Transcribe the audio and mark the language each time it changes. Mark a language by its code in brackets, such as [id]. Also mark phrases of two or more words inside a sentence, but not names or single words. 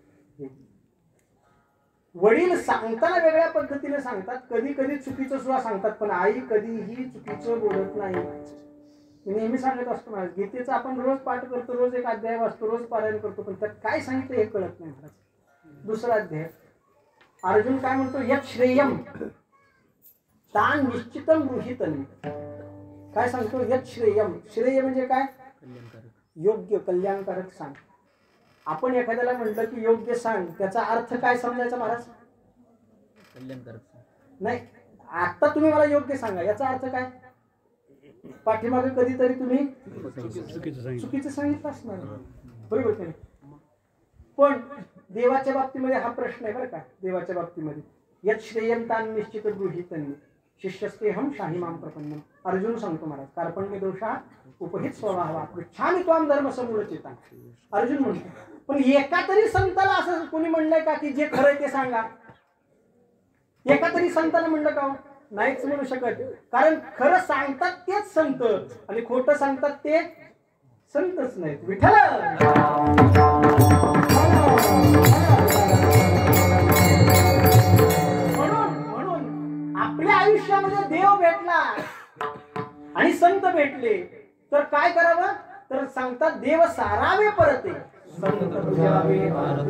[mr] वडील सांगताना वेगळ्या पद्धतीने सांगतात, कधी कधी चुकीचं सुद्धा सांगतात, पण आई कधीही चुकीचं बोलत नाही. मी नेहमी सांगत असतो महाराज, गीतेचा आपण रोज पाठ करतो, रोज एक अध्याय वाचतो, रोज पारायण करतो, पण त्यात काय सांगितलं हे कळत नाही महाराज. 2रा अध्याय अर्जुन काय म्हणतो, [sa] यत् श्रेयम तान निश्चितम गृहीतन. [mr] काय सांगतो, [sa] यत् श्रेयम. [mr] श्रेय म्हणजे काय? योग्य, कल्याणकारक सांग. आपण एखाद्याला म्हटलं की योग्य सांग, त्याचा अर्थ काय समजायचा महाराज? कल्याणकारक नाही. आता तुम्ही मला योग्य सांगा, याचा अर्थ काय? पाठीमागे कधीतरी तुम्ही चुकीचं सांगितलं असणार, बरोबर की नाही? पण देवाच्या बाबतीमध्ये हा प्रश्न आहे बरं का. देवाच्या बाबतीमध्ये [sa] यत् श्रेयम तान निश्चित गृहीतन शिष्यस्तेहम शाहिमाम प्रपन्नम. [mr] अर्जुन सांगतो महाराज, [sa] कार्पण्य दोषा उपहित स्वभावा पृच्छामि त्वाम धर्म समूढचेता. [mr] अर्जुन म्हणतो, पण एका तरी संताला असं कोणी म्हणलंय का की जे खरंय ते सांगा? एका तरी संताला म्हणलं का? नाहीच म्हणू शकत. कारण खरं सांगतात तेच संत आणि खोटं सांगतात ते संतच नाहीत. विठ्ठल आयुष्यामध्ये देव भेटला आणि संत भेटले तर काय करावं, तर सांगतात देव सारावे परते संत तुझ्यावे भारते.